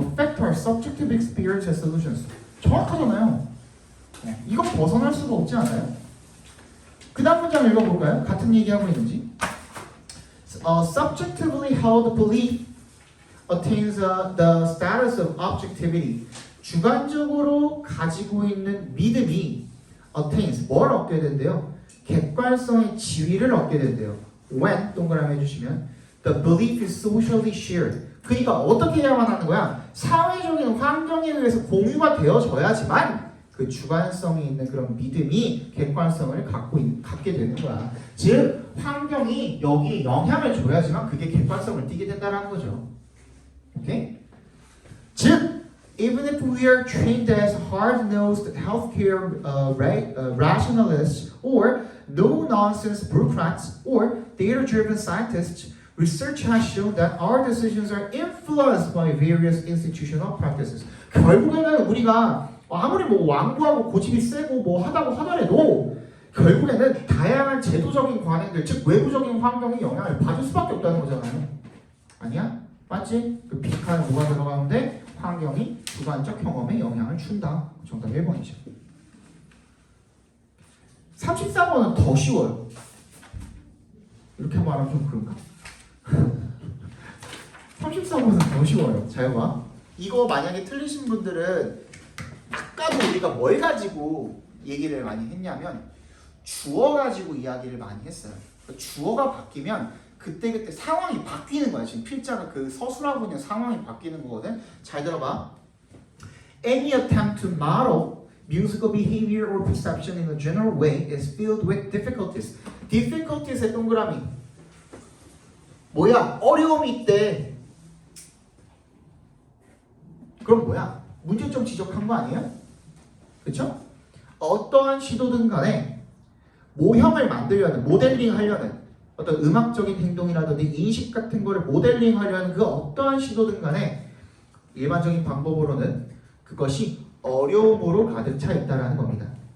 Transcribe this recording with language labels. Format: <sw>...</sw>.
<en>Affect our subjective experience and solutions.</en> <ko>정확하잖아요. 이건 벗어날 수가 없지 않아요? 그 다음 문장 읽어볼까요? 같은 얘기하고 있는지.</ko> <en>Subjectively held belief attains the status of objectivity.</en> <ko>주관적으로 가지고 있는 믿음이 attains, 뭘 얻게 된대요? 객관성의 지위를 얻게 된대요.</ko> <en>When, 동그라미 해주시면 the belief is socially shared.</en> <ko>그러니까 어떻게 해야만 하는 거야? 사회적인 환경에 의해서 공유가 되어져야지만 그 주관성이 있는 그런 믿음이 객관성을 갖게 되는 거야. 즉 환경이 여기에 영향을 줘야지만 그게 객관성을 띠게 된다는 거죠. 오케이?</ko> <en>즉 even if we are trained as hard-nosed healthcare rationalists or no-nonsense bureaucrats or data-driven scientists, research has shown that our decisions are influenced by various institutional practices.</en> <ko>결국에는 우리가 아무리 뭐 완고하고 고집이 세고 뭐 하다고 하더라도 결국에는 다양한 제도적인 관행들, 즉 외부적인 환경이 영향을 받을 수밖에 없다는 거잖아요. 아니야? 맞지? 그 빅한 뭐가 들어가는데 환경이 주관적 경험에 영향을 준다. 정답 1번이죠. 34번은 더 쉬워요. 이렇게 말하면 좀 그런가? 34번은 더 쉬워요. 잘 봐. 이거 만약에 틀리신 분들은 아까도 우리가 뭘 가지고 얘기를 많이 했냐면 주어 가지고 이야기를 많이 했어요. 주어가 바뀌면 그때그때 상황이 바뀌는 거야. 지금 필자가 그 서술하고 있는 상황이 바뀌는 거거든. 잘 들어봐.</ko> <en>Any attempt to model musical behavior or perception in a general way is filled with difficulties.</en> <ko>difficulties의 동그라미. 뭐야? 어려움이 있대. 그럼 뭐야? 문제점 지적한 거 아니에요? 그렇죠? 어떠한 시도든 간에 모형을 만들려는, 모델링 하려는 어떤 음악적인 행동이라든지 인식 같은 거를 모델링 하려는 그 어떠한 시도든 간에 일반적인 방법으로는 그것이 어려움으로 가득 차 있다는 겁니다.</ko>